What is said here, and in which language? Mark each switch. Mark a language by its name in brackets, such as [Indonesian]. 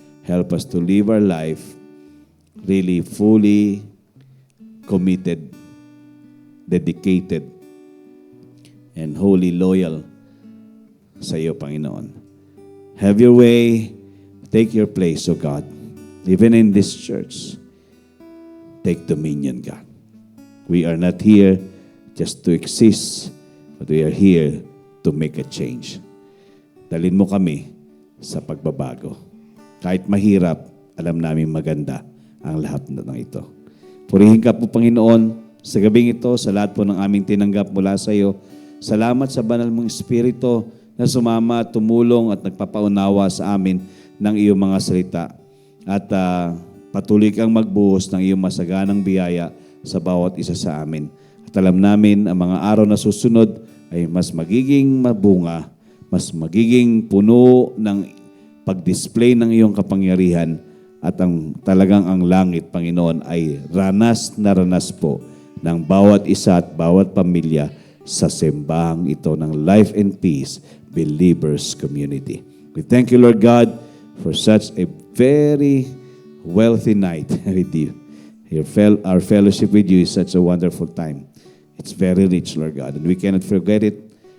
[English] Help us to live our life really fully committed, dedicated, and wholly loyal [Filipino] sa iyo, Panginoon. [English] Have your way. Take your place, O God. Even in this church, take dominion, God. We are not here just to exist, but we are here to make a change. [Filipino] Dalhin mo kami sa pagbabago. Kahit mahirap, alam namin maganda ang lahat ng ito. Purihin ka po, Panginoon, sa gabing ito, sa lahat po ng aming tinanggap mula sa iyo. Salamat sa banal mong Espiritu na sumama, tumulong at nagpapaunawa sa amin ng iyong mga salita. At patuloy kang magbuhos ng iyong masaganang biyaya sa bawat isa sa amin. At alam namin, ang mga araw na susunod ay mas magiging mabunga, mas magiging puno ng pag-display ng iyong kapangyarihan at talagang ang langit, Panginoon, ay ranas na ranas po ng bawat isa at bawat pamilya sa simbahang ito ng Life and Peace Believers Community. [English] We thank you, Lord God, for such a very wealthy night with you. Our fellowship with you is such a wonderful time. It's very rich, Lord God, and we cannot forget it.